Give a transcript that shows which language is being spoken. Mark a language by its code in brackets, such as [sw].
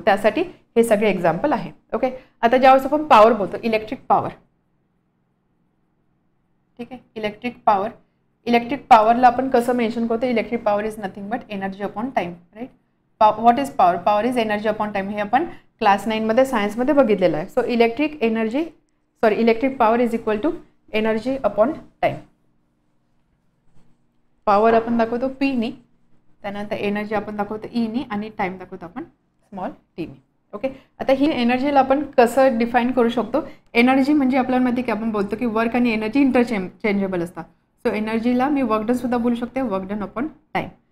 [mr] त्यासाठी हे सगळे एक्झाम्पल आहे. ओके, आता ज्यावेळेस आपण पॉवर बोलतो, इलेक्ट्रिक पॉवर, ठीक आहे. इलेक्ट्रिक पॉवरला आपण कसं मेन्शन करतो, [en] Electric power is nothing but energy upon time, right. What is power, power is energy upon time. [mr] हे आपण क्लास 9मध्ये सायन्समध्ये बघितलेलं आहे. [en] So electric power is equal to energy upon time. [mr] Power आपण दाखवतो पी नी, त्यानंतर एनर्जी आपण दाखवतो ई नी आणि टाइम दाखवतो आपण स्मॉल टी नी. ओके, आता ही एनर्जीला आपण कसं डिफाईन करू शकतो, एनर्जी म्हणजे आपल्याला माहिती की आपण बोलतो की वर्क आणि एनर्जी इंटरचेंजेबल असतात. सो एनर्जीला मी वर्क डन सुद्धा बोलू शकते, [en] Work done upon time.